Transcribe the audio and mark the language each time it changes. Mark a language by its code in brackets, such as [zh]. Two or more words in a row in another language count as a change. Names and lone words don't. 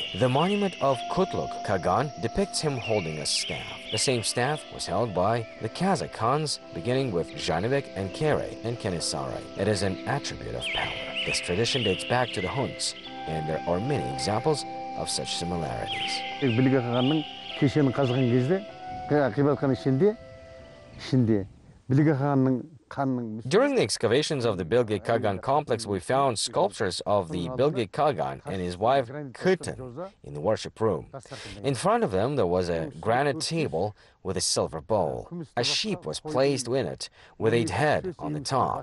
[en] The monument of Kutluk Kagan depicts him holding a staff. The same staff was held by the Kazakh Khans, beginning with Jibek and Kere and Kenesare. It is an attribute of power. This tradition dates back to the Huns, and there are many examples of such similarities. [kk] Білге қағанның кешенін қазған кезде ғибадатхана ішінде Білге қағанның [en] During the excavations of the Bilge Kagan complex, we found sculptures of the Bilge Kagan and his wife Kuten in the worship room. In front of them, there was a granite table with a silver bowl. A sheep was placed in it with a head on the top.